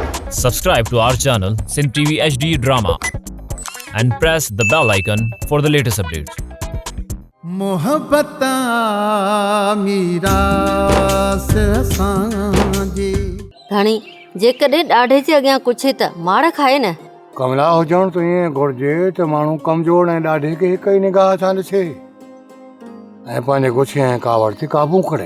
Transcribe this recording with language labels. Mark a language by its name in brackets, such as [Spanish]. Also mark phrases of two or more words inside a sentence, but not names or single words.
[English] Subscribe to our channel Sindh TV HD Drama and press the bell icon for the latest updates. [Sindhi] मोहब्बत मीरास असांजी घणी जेकॾहिं ॾाढे जे अॻियां कुझु त मार खाए न। कमला हुजण तो ईअं घुरिजे त माण्हू कमज़ोर ऐं ॾाढे खे हिक ई निगाह सां ॾिसे ऐं पंहिंजे गुस्से ऐं कावड़ ते काबू करे।